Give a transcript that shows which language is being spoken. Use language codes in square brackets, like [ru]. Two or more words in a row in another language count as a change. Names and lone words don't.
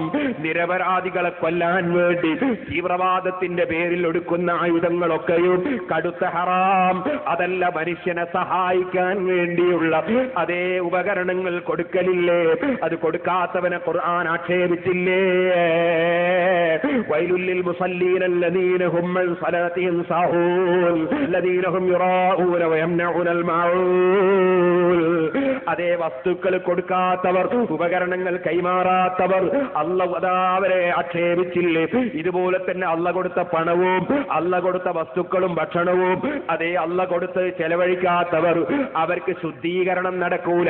[ml] നിരപരാധികളെ കൊല്ലാൻ വേണ്ടി തീവ്രവാദത്തിന്റെ പേരിൽ എടുക്കുന്ന ആയുധങ്ങളൊക്കെയും കടുത്ത ഹറാം. അതല്ല, മനുഷ്യനെ സഹായിക്കാൻ വേണ്ടിയുള്ള അതേ ഉപകരണങ്ങൾ കൊടുക്കലില്ലേ? അത് കൊടുക്കാത്തവനെ ഖുർആൻ ആക്ഷേപിച്ചില്ലേ? [ar] ويل للمصلين الذين هم عن صلاتهم ساهون الذين هم يراءون ويمنعون الماعون. [ml] അതേ വസ്തുക്കൾ കൊടുക്കാത്തവർ, ഉപകരണങ്ങൾ കൈമാറാത്തവർ അല്ലാഹു അവരെ ആക്ഷേപിച്ചില്ലേ? ഇതുപോലെ തന്നെ അല്ലാഹു കൊടുത്ത പണവും അല്ലാഹു കൊടുത്ത വസ്തുക്കളും ഭക്ഷണവും അതേ അല്ലാഹു കൊടുത്ത് ചെലവഴിക്കാത്തവർ, അവർക്ക് ശുദ്ധീകരണം നടക്കൂല.